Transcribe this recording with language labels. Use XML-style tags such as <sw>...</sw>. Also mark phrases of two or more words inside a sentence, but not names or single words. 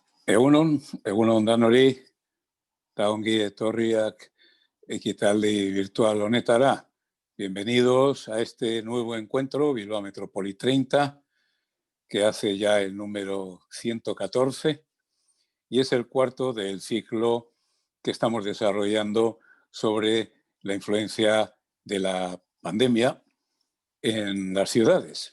<eu>Egunon danori, eta ongi etorriak ekitaldi virtual honetara.</eu> <es>Bienvenidos a este nuevo encuentro Bilbao Metrópoli 30, que hace ya el número 114, y es el cuarto del ciclo que estamos desarrollando sobre la influencia de la pandemia en las ciudades.</es>